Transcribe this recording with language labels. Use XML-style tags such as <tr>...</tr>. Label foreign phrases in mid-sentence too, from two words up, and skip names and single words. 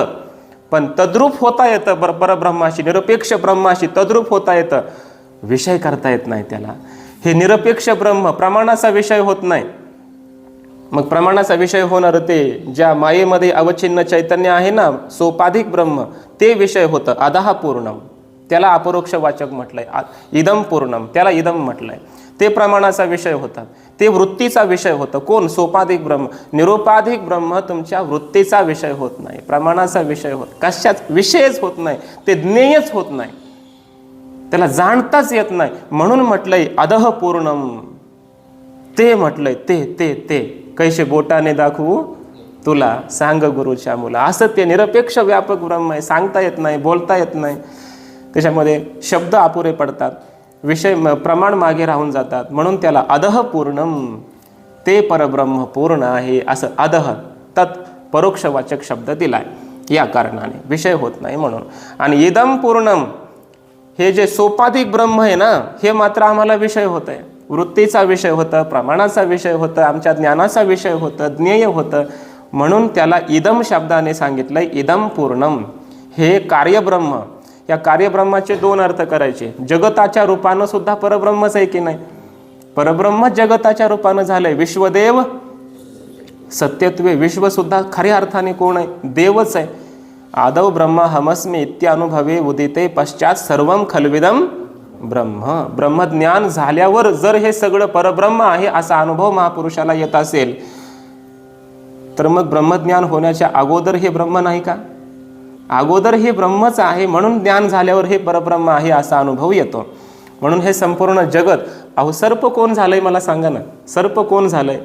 <mr>पण तद्रूप होता येतं परब्रह्माशी, निरपेक्ष ब्रह्माशी तद्रूप होता येतं, विषय करता येत नाही त्याला. हे निरपेक्ष ब्रह्म प्रमाणाचा विषय होत नाही. मग प्रमाणाचा विषय होणार ते ज्या मायेमध्ये अवच्छिन्न चैतन्य आहे ना, सोपाधिक ब्रह्म, ते विषय होतं.</mr> <sa>अधः पूर्णम,</sa> <mr>त्याला अपरोक्ष वाचक म्हटलंय.</mr> <sa>इदम पूर्णम,</sa> <mr>त्याला इदम म्हटलंय. ते प्रमाणाचा विषय होता, ते वृत्तीचा विषय होतं. कोण? सोपाधिक ब्रह्म. निरुपाधिक ब्रह्म तुमच्या वृत्तीचा विषय होत नाही, प्रमाणाचा विषय होत, कशाच विषयच होत नाही, ते ज्ञेयच होत नाही, त्याला जाणताच येत नाही. म्हणून म्हटलंय</mr> <sa>अधः पूर्णम.</sa> <mr>ते म्हटलंय ते ते ते कैसे बोटाने दाखवू तुला, सांग गुरुच्या मुला. असं ते निरपेक्ष व्यापक ब्रह्म आहे. सांगता येत नाही, बोलता येत नाही. त्याच्यामध्ये शब्द अपुरे पडतात, विषय प्रमाण मागे राहून जातात, म्हणून त्याला</mr> <sa>अधः पूर्णम,</sa> <mr>ते परब्रह्म पूर्ण आहे असं अधः तत् परोक्षवाचक शब्द दिलाय. या कारणाने विषय होत नाही म्हणून. आणि</mr> <sa>इदम पूर्णम,</sa> <mr>हे जे सोपाधिक ब्रह्म आहे ना, हे मात्र आम्हाला विषय होत आहे, वृत्तीचा विषय होतं, प्रमाणाचा विषय होतं, आमच्या ज्ञानाचा विषय होतं, ज्ञेय होतं, म्हणून त्याला इदम शब्दाने सांगितलंय.</mr> <sa>इदम पूर्णम,</sa> <mr>हे कार्यब्रह्म. या कार्यब्रह्माचे दोन अर्थ करायचे. जगताच्या रूपानं सुद्धा परब्रह्मच आहे की नाही, परब्रह्म जगताच्या रूपानं झालंय.</mr> <sa>विश्वदेव सत्यत्वे,</sa> <mr>विश्व सुद्धा खऱ्या अर्थाने कोण आहे, देवच आहे.</mr> <sa>आदौ ब्रह्म हमस्मी इत्यानुभवे उदिते पश्चात सर्वम खलविदम ब्रह्म.</sa> <mr>ब्रह्मज्ञान झाल्यावर जर हे सगळं परब्रह्म आहे असा अनुभव महापुरुषाला येत असेल, तर मग ब्रह्मज्ञान होण्याच्या अगोदर हे ब्रह्म नाही का? अगोदर हे ब्रह्मच आहे, म्हणून ज्ञान झाल्यावर हे परब्रह्म आहे असा अनुभव येतो. म्हणून हे संपूर्ण जगत, अहो सर्प कोण झालंय मला सांगा ना, सर्प कोण झालंय?</mr>